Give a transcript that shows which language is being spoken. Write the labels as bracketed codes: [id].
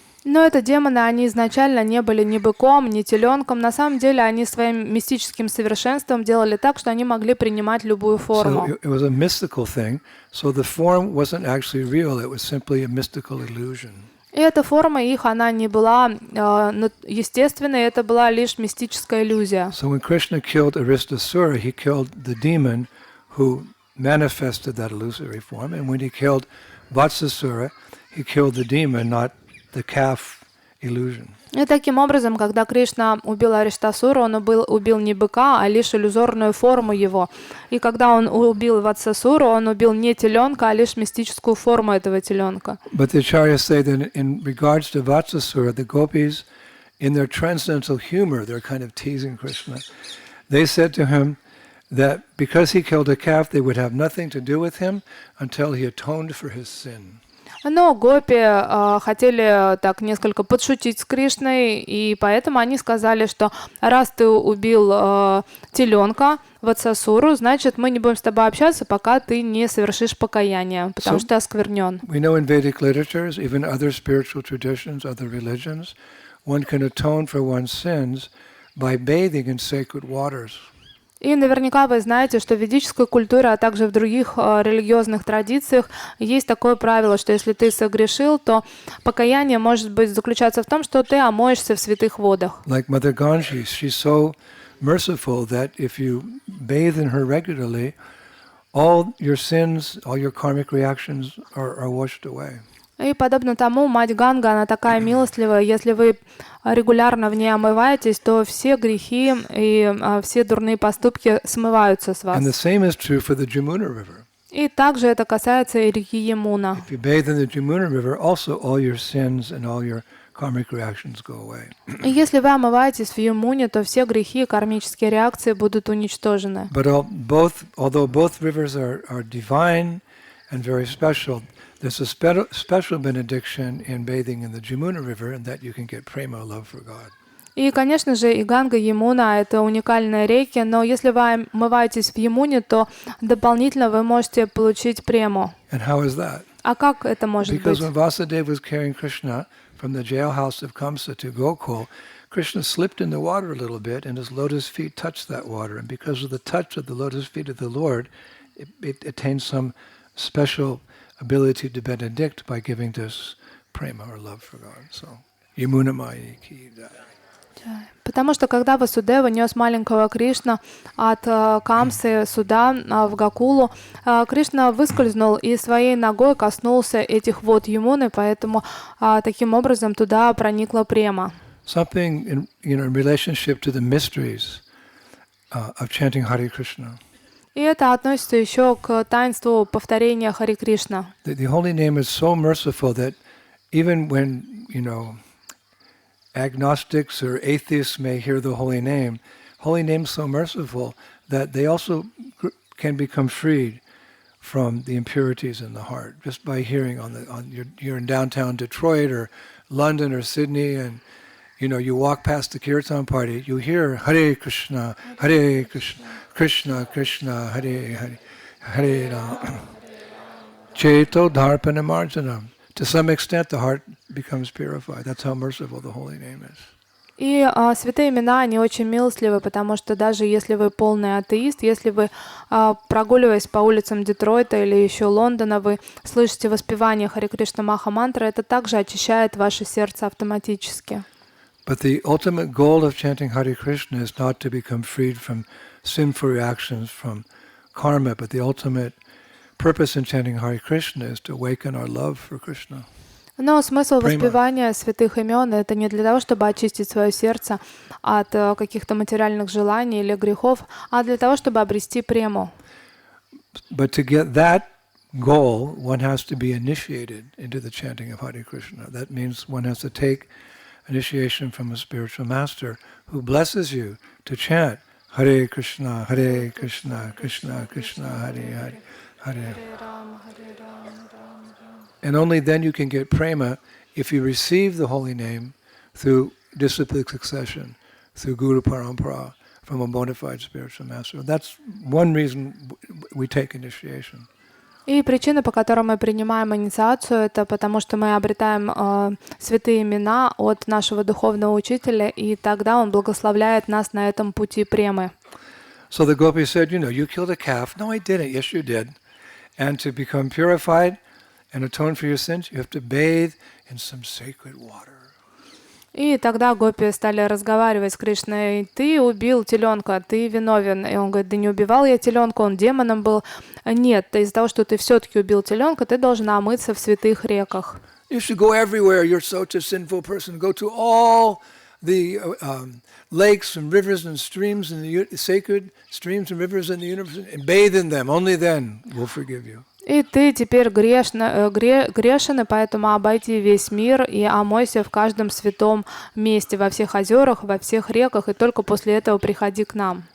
[ru] Но это демоны, они изначально не были ни быком, ни теленком. На самом деле они своим мистическим совершенством делали так, что они могли принимать любую форму. [en] So it was a mystical thing. So the form wasn't actually real. It was simply a mystical illusion. [ru] И эта форма их, она не была естественной, это была лишь мистическая иллюзия. [en] So when Krishna killed Aristasura, he killed the demon who manifested that illusory form. And when he killed Vatsasura, he killed the demon, not the calf illusion. [ru] И таким образом, когда Кришна убил Ариштасуру, он убил не быка, а лишь иллюзорную форму его. И когда он убил Ватсасуру, он убил не теленка, а лишь мистическую форму этого теленка. [en] But the acharyas say that in regards to Vatsasura, the gopis, in their transcendental humor, they're kind of teasing Krishna. They said to him that because he killed a calf, they would have nothing to do with him until he atoned for his sin. [ru] Но гопи хотели так несколько подшутить с Кришной, и поэтому они сказали, что раз ты убил теленка Ватсасуру, значит, мы не будем с тобой общаться, пока ты не совершишь покаяние, потому что ты осквернен. [en] We know in Vedic literatures, even other spiritual traditions, other religions, one can atone for one's sins by bathing in sacred waters. [ru] И наверняка вы знаете, что в ведической культуре, а также в других религиозных традициях есть такое правило, что если ты согрешил, то покаяние может быть заключаться в том, что ты омоешься в святых водах. [en] Like Mother Ganges, she's so merciful that if you bathe in her regularly, all your sins, all your karmic reactions are washed away. [ru] И подобно тому, мать Ганга, она такая милостливая, если вы регулярно в ней омываетесь, то все грехи и все дурные поступки смываются с вас. [en] And the same is true for the Jamuna River. [ru] И также это касается и реки Ямуна. [en] If you bathe in the Jamuna River, also all your sins and all your karmic reactions go away. [ru] И если вы омываетесь в Ямуне, то все грехи и кармические реакции будут уничтожены. [en] But although both rivers are divine and very special, there's a special benediction in bathing in the Jamuna River, and that you can get prema, love for God. [ru] И, конечно же, и Ганга, и Ямуна — это уникальные реки, но если вы омываетесь в Ямуне, то дополнительно вы можете получить прему. [en] And how is that? [ru] А как это может быть? [en] Because when Vasudeva was carrying Krishna from the jailhouse of Kamsa to Gokul, Krishna slipped in the water a little bit, and his lotus feet touched that water. And because of the touch of the lotus feet of the Lord, it attained some special ability to benedict by giving this prema or love for God. So, [hi] Yamuna Mai ki jai. [ru] Потому что когда Васудева нес маленького Кришна от Камсы сюда, в Гакулу, Кришна выскользнул и своей ногой коснулся этих вод Ямуны, поэтому таким образом туда проникла према. [en] Something in relationship to the mysteries of chanting Hare Krishna. [ru] И это относится еще к таинству повторения Хари Кришна. [en] The holy name is so merciful that even when, agnostics or atheists may hear the holy name is so merciful that they also can become freed from the impurities in the heart just by hearing you're in downtown Detroit or London or Sydney, and you walk past the kirtan party, you hear Hare Krishna, Krishna Krishna, Hare Hare, Hare Rama, [sa] Cheto Dharpana Marjanam. [en] To some extent, the heart becomes purified. That's how merciful the holy name is. [ru] И святые имена, они очень милостливы, потому что даже если вы полный атеист, если вы, прогуливаясь по улицам Детройта или еще Лондона, вы слышите воспевание Харе Кришна Маха мантры, это также очищает ваше сердце автоматически. [en] But the ultimate goal of chanting Hare Krishna is not to become freed from sinful reactions, from karma, but the ultimate purpose in chanting Hare Krishna is to awaken our love for Krishna. [ru] Но смысл воспевания святых имен — это не для того, чтобы очистить свое сердце от каких-то материальных желаний или грехов, а для того, чтобы обрести прему. [en] But to get that goal, one has to be initiated into the chanting of Hare Krishna. That means one has to take initiation from a spiritual master who blesses you to chant Hare Krishna, Krishna Krishna, Hare Hare, Hare Rama. And only then you can get prema if you receive the holy name through disciplic succession, through Guru Parampara, from a bona fide spiritual master. That's one reason we take initiation. [ru] И причина, по которой мы принимаем инициацию, это потому что мы обретаем святые имена от нашего духовного учителя, и тогда он благословляет нас на этом пути премы. [en] So the gopis said, you killed a calf. No, I didn't. Yes, you did. And to become purified and atone for your sins, you have to bathe in some sacred water. [ru] И тогда гопи стали разговаривать с Кришной: ты убил теленка, ты виновен. И он говорит: да не убивал я теленка, он демоном был. Нет, из-за того, что ты все-таки убил теленка, ты должен омыться в святых реках. [en] You should go everywhere. You're such a sinful person. Go to all the lakes and rivers and streams and the sacred streams and rivers in the universe and bathe in them. Only then we'll forgive you. [ru] И ты теперь грешен, и поэтому обойди весь мир и омойся в каждом святом месте, во всех озерах, во всех реках, и только после этого приходи к нам.